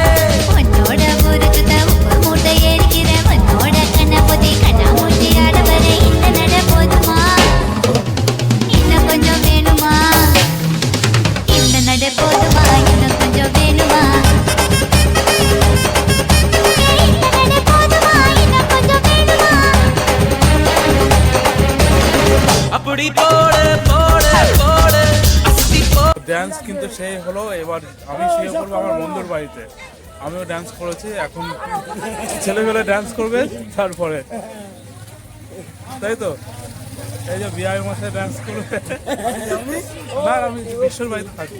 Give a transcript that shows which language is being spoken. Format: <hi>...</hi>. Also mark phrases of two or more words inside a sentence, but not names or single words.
<ta>உன்னோட முறுக்குத உப்பு மூட்டை ஏறிக்கிற உன்னோட கண்ணபொதி கண்ணா மூட்டி ஆடவர இந்த நட போதுமா இன்னும் கொஞ்சம் வேணுமா இந்த நட போதுமா இன்னும் கொஞ்சம் வேணுமா இந்த நட போதுமா இன்னும் கொஞ்சம் வேணுமா அப்படி போடு போடு போடு அஸ்தி போடு</ta> <bn>ড্যান্স কিন্তু সেই হলো। এবার আমি শুয়ে পড়বো আমার বন্ধুর বাড়িতে। আমিও ডান্স করেছি, এখন ছেলেগুলো ডান্স করবে তারপরে, তাই তো? এই যে বিআই মশাই ডান্স করবে। না, আমি বিশ্বর বাড়িতে থাকবো।</bn>